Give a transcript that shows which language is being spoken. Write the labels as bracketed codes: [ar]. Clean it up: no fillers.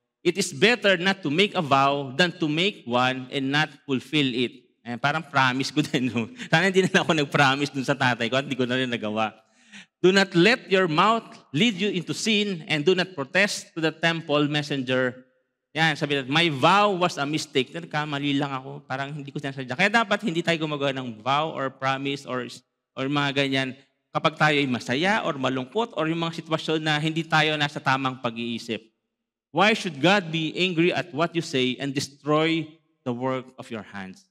[en] It is better not to make a vow than to make one and not fulfill it. [tl] Ayan, parang promise ko din. No? Sana hindi na ako nag-promise dun sa tatay ko at hindi ko na rin nagawa. [en] Do not let your mouth lead you into sin and do not protest to the temple messenger. [tl] Yan, sabi natin, [en] my vow was a mistake. [tl] Nagkamali lang ako. Parang hindi ko sinasadya. Kaya dapat hindi tayo gumagawa ng vow or promise or mga ganyan kapag tayo ay masaya or malungkot or yung mga sitwasyon na hindi tayo nasa tamang pag-iisip. [en] Why should God be angry at what you say and destroy the work of your hands?